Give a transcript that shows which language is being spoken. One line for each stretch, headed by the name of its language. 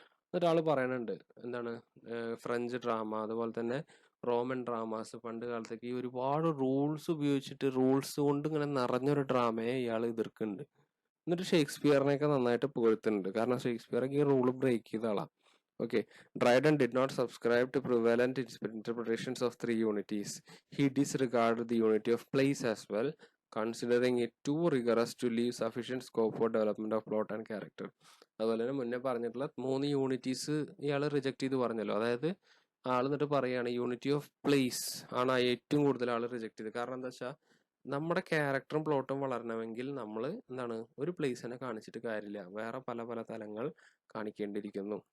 Malayalam: എന്നിട്ട് ആള് പറയുന്നുണ്ട് ഫ്രഞ്ച് ഡ്രാമ അതുപോലെ തന്നെ റോമൻ ഡ്രാമാസ് പണ്ട് കാലത്തേക്ക് ഈ ഒരുപാട് റൂൾസ് ഉപയോഗിച്ചിട്ട് റൂൾസ് കൊണ്ട് ഇങ്ങനെ നിറഞ്ഞൊരു ഡ്രാമയെ ഇയാൾ എതിർക്കുന്നുണ്ട്. എന്നിട്ട് ഷേക്സ്പിയറിനെയൊക്കെ നന്നായിട്ട് പുകഴ്ത്തുന്നുണ്ട്, കാരണം ഷേക്സ്പിയറൊക്കെ ഈ റൂൾ ബ്രേക്ക് ചെയ്ത ആളാണ്.
English: Okay, Dryden did not subscribe to prevalent interpretations of 3 unities. He disregard the unity of place as well, considering it too rigorous to leave sufficient scope for development of plot and character.
Malayalam: അതുപോലെ തന്നെ മുന്നേ പറഞ്ഞിട്ടുള്ള 3 unities ഇയാൾ reject ചെയ്ത് പറഞ്ഞല്ലോ. അതായത് ആൾ എന്നിട്ട് പറയുകയാണ് യൂണിറ്റി ഓഫ് പ്ലേസ് ആണ് ഏറ്റവും കൂടുതൽ ആൾ റിജക്ട് ചെയ്തത്. കാരണം എന്താ വെച്ചാൽ നമ്മുടെ ക്യാരക്ടറും പ്ലോട്ടും വളരണമെങ്കിൽ നമ്മൾ ഒരു പ്ലേസിനെ കാണിച്ചിട്ട് കാര്യമില്ല, വേറെ പല പല തലങ്ങൾ കാണിക്കേണ്ടിയിരിക്കുന്നു.